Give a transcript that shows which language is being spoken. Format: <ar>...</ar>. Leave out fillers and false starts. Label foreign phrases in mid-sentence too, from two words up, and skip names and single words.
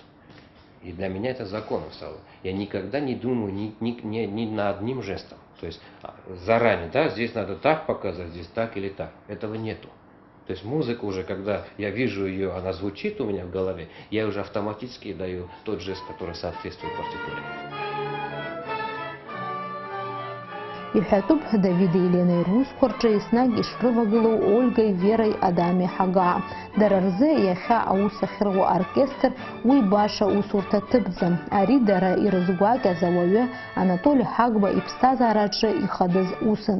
<ru>И для меня это законом стало. Я никогда не думаю ни над одним жестом. То есть заранее, да, здесь надо так показать, здесь так или так. Этого нету. То есть музыка уже, когда я вижу ее, она звучит у меня в голове, я уже автоматически даю тот жест, который соответствует партитуре.</ru> <ab>Иҳәатәуп Давиди Еленеи русқәа рҿы еснагь ишрывагылоу Ольгаи Вераи Адами Ҳагаа. Дара рзы иахьа аус ахьыруа аоркестр уи баша усурҭа ҭыԥӡам. Ари дара ирызгәакьаз ауаҩы Анатоли Ҳагба иԥсҭазаараҿы ихадаз усын.</ab>